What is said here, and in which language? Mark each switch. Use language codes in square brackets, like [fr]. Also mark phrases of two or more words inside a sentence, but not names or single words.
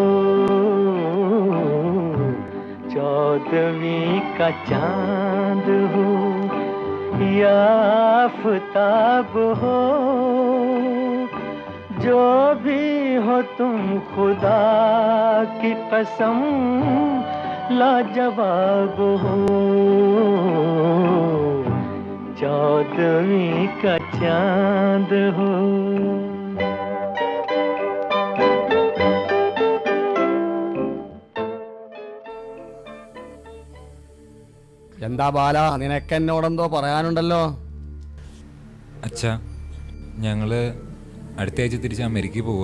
[hi] चौदहवीं का चांद हो या आफताब हो, जो भी हो तुम खुदा की कसम लाजवाब हो। चौदहवीं का चांद हो। [ml] എന്താ ബാല, നിനക്കെന്നോടെന്തോ പറയാനുണ്ടല്ലോ? അച്ഛാ, ഞങ്ങള് അടുത്ത ആഴ്ച തിരിച്ച് അമേരിക്കയിൽ പോവുക.